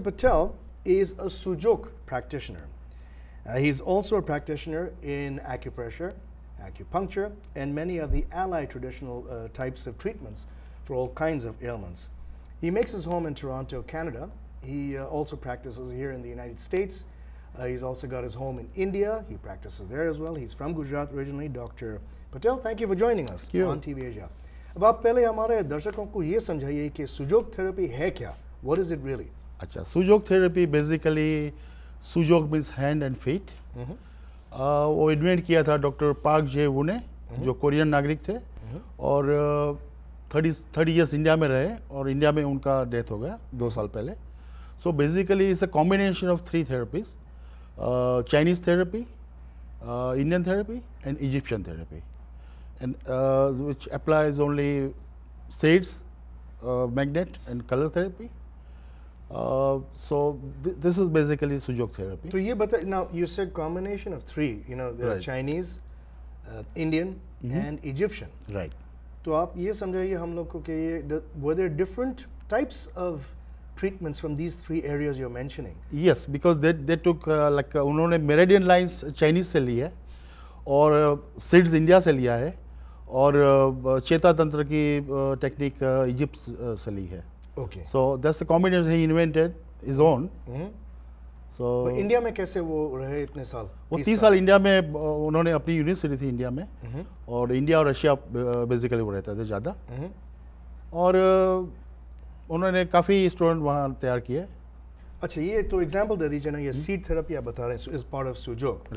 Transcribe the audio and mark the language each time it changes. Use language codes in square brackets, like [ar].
[en] Patel is a Sujok practitioner. He's also a practitioner in acupressure, acupuncture, and many of the allied traditional types of treatments for all kinds of ailments. He makes his home in Toronto, Canada. He also practices here in the United States. He's also got his home in India. He practices there as well. He's from Gujarat originally. Dr. Patel, thank you for joining us on TV Asia. [hi] अब आप पहले हमारे दर्शकों को ये समझाइए कि सुजोग therapy है क्या? [en] What is it really? अच्छा, Sujok therapy basically Sujok means hand and feet. [hi] वो इन्वेंट किया था डॉक्टर पार्क जे वू ने, जो कोरियन नागरिक थे और 30 इयर्स इंडिया में रहे और इंडिया में उनका डेथ हो गया 2 साल पहले. [en] So basically it's a combination of 3 therapies: Chinese therapy, Indian therapy, and Egyptian therapy, and which applies only shades, magnet, and color therapy. So this is basically Sujok therapy. So now you said combination of 3. The Chinese, Indian, and Egyptian. Right. [hi] तो आप ये समझाइए हम लोग को कि ये [en] were there different types of treatments from these 3 areas you're mentioning? Yes, because they took [hi] उन्होंने मेरिडियन लाइंस चाइनीज से ली है और सीड्स इंडिया से लिया है और चेता तंत्र की टेक्निक इजिप्ट से ली है. [en] Okay. So that's the combination he invented his own. So [hi] India में कैसे वो रहे इतने साल? वो 30 साल इंडिया में उन्होंने अपनी यूनिवर्सिटी थी इंडिया में और इंडिया और रशिया बेसिकली वो रहते थे ज़्यादा और उन्होंने काफ़ी स्टूडेंट वहाँ तैयार किए. अच्छा, ये तो एग्जांपल दे दीजिए ना, ये सीड थेरेपी आप बता रहे हैं [en] Is part of Sujok.